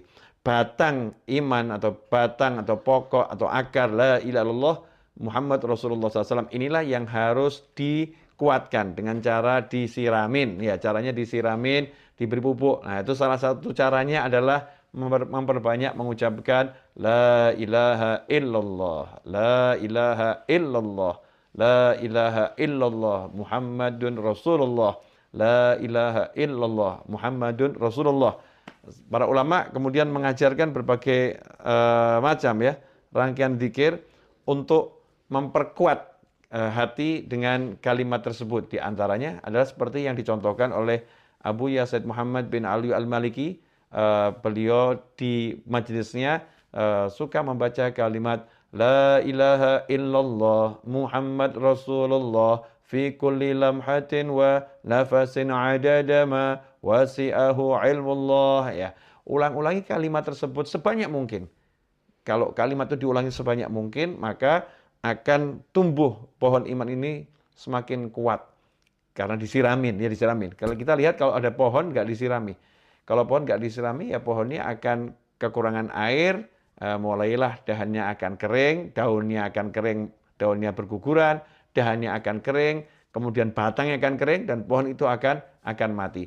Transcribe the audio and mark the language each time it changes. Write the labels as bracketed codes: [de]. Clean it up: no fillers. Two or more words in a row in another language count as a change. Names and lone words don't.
[id] Batang iman atau batang atau pokok atau akar [ar] لا إله إلا الله محمد رسول الله [id] SAW inilah yang harus dikuatkan dengan cara disiramin. Ya, caranya disiramin, diberi pupuk. Nah, itu salah satu caranya adalah memperbanyak mengucapkan [ar] لا إله إلا الله، لا إله إلا الله، لا إله إلا الله محمد رسول الله، لا إله إلا الله محمد رسول الله. [id] Para ulama kemudian mengajarkan berbagai macam ya rangkaian zikir untuk memperkuat hati dengan kalimat tersebut. Di antaranya adalah seperti yang dicontohkan oleh Abu Yazid Muhammad bin Ali Al-Maliki. Beliau di majelisnya suka membaca kalimat [ar] لا إله إلا الله محمد رسول الله في كل لمحة ونفس عدد ما وسعه علم الله. [id] Ya, ulang-ulangi kalimat tersebut sebanyak mungkin. Kalau kalimat itu diulangi sebanyak mungkin, maka akan tumbuh pohon iman ini semakin kuat. Karena disiramin, ya disiramin. Kalau kita lihat kalau ada pohon nggak disirami. Kalau pohon nggak disirami, ya pohonnya akan kekurangan air, mulailah dahannya akan kering, daunnya akan kering, daunnya berguguran, dahannya akan kering, kemudian batangnya akan kering, dan pohon itu akan mati.